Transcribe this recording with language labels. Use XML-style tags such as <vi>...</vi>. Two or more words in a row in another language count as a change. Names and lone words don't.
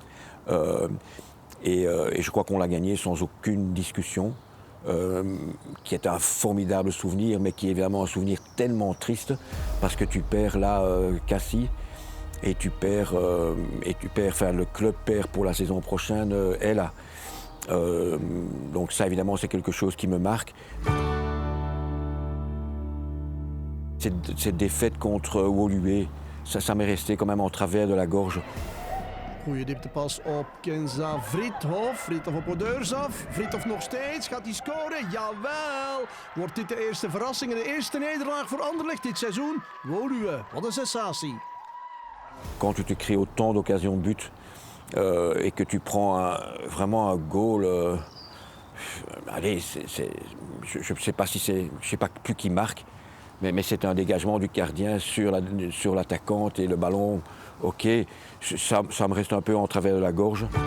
<fr>Et je crois qu'on l'a gagné sans aucune discussion, qui est un formidable souvenir, mais qui est évidemment un souvenir tellement triste, parce que tu perds là Cassie, et tu perds, enfin le club perd pour la saison prochaine Ella. Donc ça évidemment c'est quelque chose qui me marque. Cette défaite contre Woluwe, ça m'est resté quand même en travers de la gorge.</fr> <nl>Goeie dieptepas op Kenza Vriethof. Vriethof op Odeursaf. Vriethof nog steeds. Gaat hij scoren? Jawel! Wordt dit de eerste verrassing en de eerste nederlaag voor Anderlecht dit seizoen? Woluwe, wat een sensatie.</nl> <fr>Quand tu te crées autant d'occasions de but et que tu prends vraiment un goal, allez, je ne sais pas si c'est, je sais pas plus qui marque, mais c'est un dégagement du gardien sur l'attaquante et le ballon, ok, ça me reste un peu en travers de la gorge.</fr>